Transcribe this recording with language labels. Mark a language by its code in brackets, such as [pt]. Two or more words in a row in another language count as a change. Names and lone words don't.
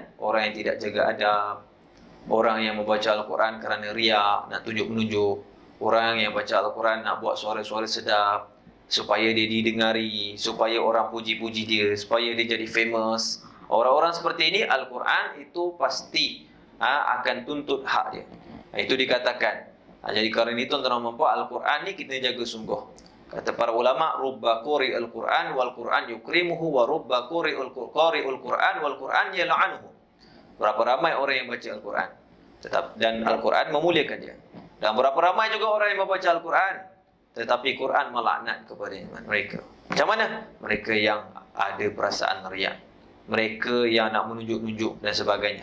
[ms] Orang yang tidak jaga adab, orang yang membaca Al-Quran kerana riak, nak tunjuk-menunjuk, orang yang baca Al-Quran nak buat suara-suara sedap supaya dia didengari, supaya orang puji-puji dia, supaya dia jadi famous. Orang-orang seperti ini, Al-Quran itu pasti akan tuntut hak dia. Itu dikatakan. Jadi kerana itu tuan-tuan mampu, Al-Quran ni kita jaga sungguh. Kata para ulama, [ar] رب قارئ القرآن والقرآن يكرمه ورب قارئ القرآن والقرآن يلعنه. [ms] Berapa ramai orang yang baca Al-Quran dan Al-Quran memuliakan dia. Dan berapa ramai juga orang yang membaca Al-Quran tetapi Quran melaknat kepada mereka. Macam mana? Mereka yang ada perasaan riak, mereka yang nak menunjuk-nunjuk dan sebagainya.